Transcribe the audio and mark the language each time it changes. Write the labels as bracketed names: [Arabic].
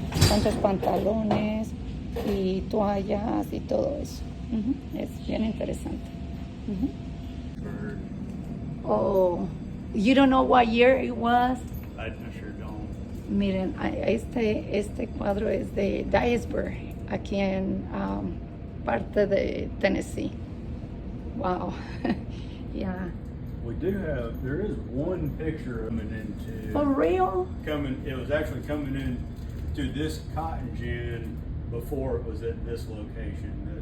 [Spanish] bastantes pantalones y toallas y todo eso. Es bien interesante. [English] Oh, you don't know what year it was? I sure don't. [Spanish] Miren, este cuadro es de Dyersburg, aquí en parte de Tennessee. [English] Wow. Yeah. There is one picture coming into. For real? It was actually coming in to this cotton gin before it was at this location.